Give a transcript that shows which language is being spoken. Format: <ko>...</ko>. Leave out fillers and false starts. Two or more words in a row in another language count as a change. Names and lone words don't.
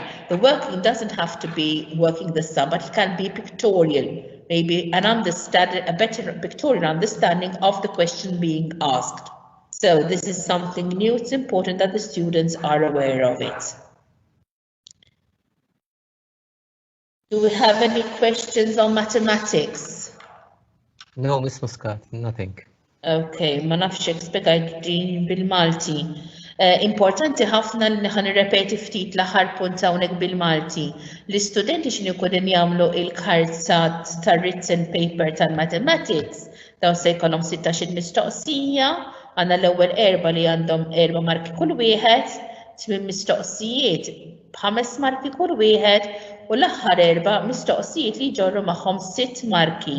<en>The working doesn't have to be working the sum, but it can be pictorial, maybe a better pictorial understanding of the question being asked. So this is something new. It's important that the students are aware of it. Do we have any questions on mathematics? No, Miss Muscat, nothing.</en> <mt>Okay, ma nafx spiegħajt din bil-Malti. Importanti ħafna li naħan nirrepeti ftit l-aħħar punt hawnhekk bil-Malti. L-istudenti x'inhu jkunu jagħmlu il-karzat tar-</mt> <en>written paper</en> <mt>tal-mathematics dawn se jkollhom 16 mistoqsija, għandna l-ewwel erba' li għandhom 4 marki kull wieħed, 8 mistoqsijiet b'5 marki kull wieħed u l-aħħar 4 mistoqsijiet li jġorru magħhom 6 marki.</mt>